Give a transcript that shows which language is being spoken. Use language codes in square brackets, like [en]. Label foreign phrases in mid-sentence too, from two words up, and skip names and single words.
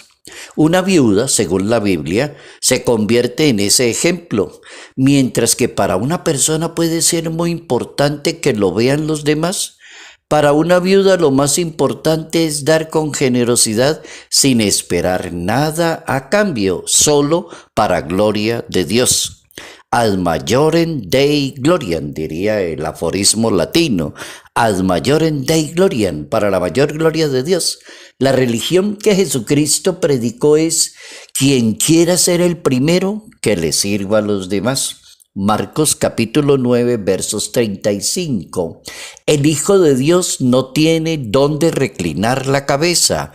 [es] Una viuda, según la Biblia, se convierte en ese ejemplo, mientras que para una persona puede ser muy importante que lo vean los demás. Para una viuda lo más importante es dar con generosidad sin esperar nada a cambio, solo para gloria de Dios. [la] Ad maiorem Dei gloriam, [es] diría el aforismo latino. [la] Ad maiorem Dei gloriam, [es] para la mayor gloria de Dios. La religión que Jesucristo predicó es: quien quiera ser el primero, que le sirva a los demás. Marcos capítulo 9, versos 35. El Hijo de Dios no tiene dónde reclinar la cabeza.